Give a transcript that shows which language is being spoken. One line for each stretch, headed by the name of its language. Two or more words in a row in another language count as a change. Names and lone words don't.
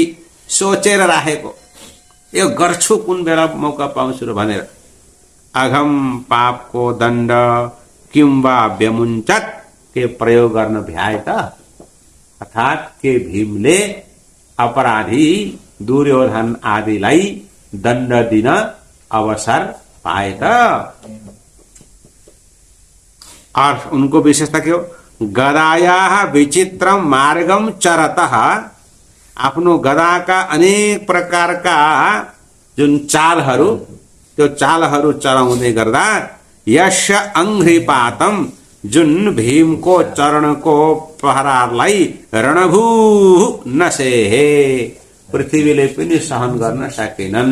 Nepali: सोचेर राखेको, यो गर्छु कुन बेला मौका पाउँछु र भनेर अघम पापको दण्ड
Sanskrit: किम्बा व्यमुञ्चत
Nepali: के प्रयोग गर्न भ्याए त, अर्थात के भीमले अपराधी दुर्योधन आदिलाई दण्ड दिन अवसर पाए त। और उनको विशेषता के हो,
Sanskrit: गदायाः विचित्रम मार्गम चरतः,
Nepali: आफ्नो गदाका अनेक प्रकारका जुन चालहरू, त्यो चालहरू चलाउँदै गर्दा
Sanskrit: यस्य अंघ्रिपातम
Nepali: जुन भीमको चरणको प्रहारलाई
Sanskrit: रणभू नसेहे
Nepali: पृथ्वीले पनि सहन गर्न सकेनन्।